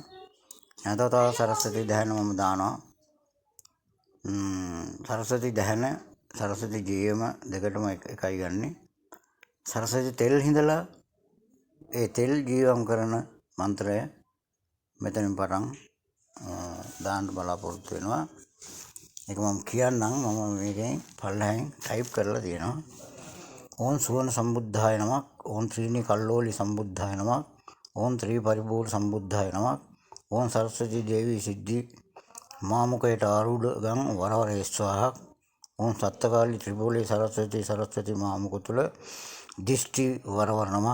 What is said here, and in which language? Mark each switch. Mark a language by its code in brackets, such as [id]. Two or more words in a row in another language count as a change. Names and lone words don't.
[si] නැවත වතාවක් සරස්වති දැහැන මම දානවා. සරස්වති දැහැන සරස්වති ජීවම දෙකටම එකයි ගන්නෙ. සරස්වති තෙල් හිඳලා ඒ තෙල් ජීවම් කරන මන්ත්‍රය මෙතනින් පටන් දාන්න බලාපොරොත්තු වෙනවා. ඒක මම කියන්නම්. මම මේකෙන් පල්ලෙහෙන් ටයිප් කරලා තියෙනවා. [sa] ओम सुवर्ण संबुद्धाय नमः। ओम त्रीणी कल्लोली संबुद्धाय नमः। ओम त्रि परिपूर्ण संबुद्धाय नमः। ओम सरस्वती देवी सिद्धि मामुकेट आरूढ़ गं वरवरे स्वाहा। ओम सप्तकाली त्रिपुली सरस्वती सरस्वती मामुकुतुल दिष्टि वरवर नमः।